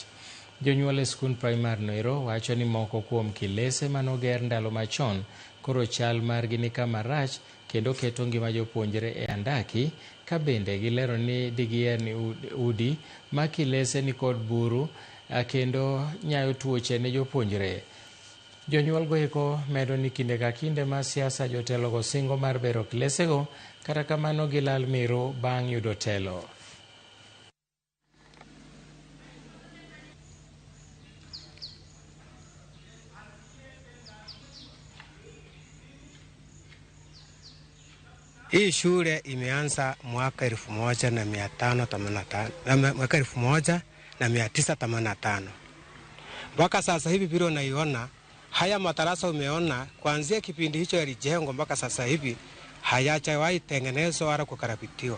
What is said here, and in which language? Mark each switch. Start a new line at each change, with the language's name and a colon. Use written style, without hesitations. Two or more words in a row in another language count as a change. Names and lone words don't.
Luo (Kenya and Tanzania): Jonyuol e skund primar noero wacho ni moko kuom kilese manoger ndalo machon koro chal margi ni kama rach kendo keto ngima jopuonjre e andaki, ka bende gilero ni digier ni udi ma kilese ni kod buru kendo nyayo tuoche ne jopuonjre. Jonyuol goeko medo ni kinde ka kinde ma siasa jotelogo singo mar bero kilesego, kata kamano gilal miro bang' yudo telo.
Swahili: Hii shule imeanza mwaka 1985 mpaka sasa hivi vile unaiona haya madarasa umeona kuanzia kipindi hicho yalijengwa mpaka sasa hivi hayajawahi tengenezwa wala kukarabitiwa.